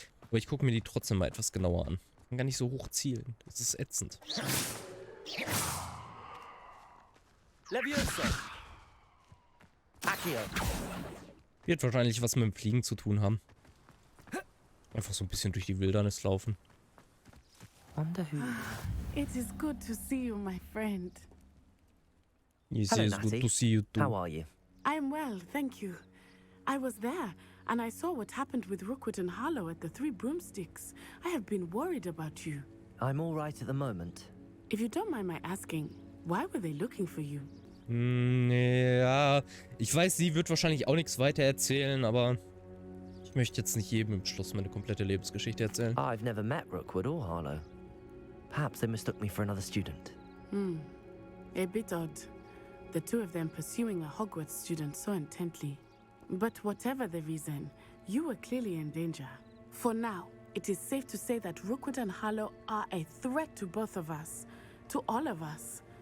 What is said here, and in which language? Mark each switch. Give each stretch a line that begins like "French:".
German: Aber ich gucke mir die trotzdem mal etwas genauer an. Ich kann gar nicht so hoch zielen. Das ist ätzend. Wird wahrscheinlich was mit dem Fliegen zu tun haben. Einfach so ein bisschen durch die Wildnis laufen.
English: It is good to see you, my friend. Yes, it's good to see you too. How are you? I'm well, thank you. I was there, and I saw what happened with Rookwood and Harlow at the Three Broomsticks. I have been worried about you. I'm all right at the moment. If you don't mind my asking, why were they looking for you?
German: Ja, ich weiß, sie wird wahrscheinlich auch nichts weiter erzählen, aber ich möchte jetzt nicht jedem im Schluss meine komplette Lebensgeschichte erzählen.
English: I've never met Rookwood or Harlow. Perhaps they mistook me for another student. A bit odd. The two of them pursuing a Hogwarts student so intently. But whatever the reason, you were clearly in danger. For now, it is safe to say that Rookwood and Harlow are a threat to both of us. To all of us.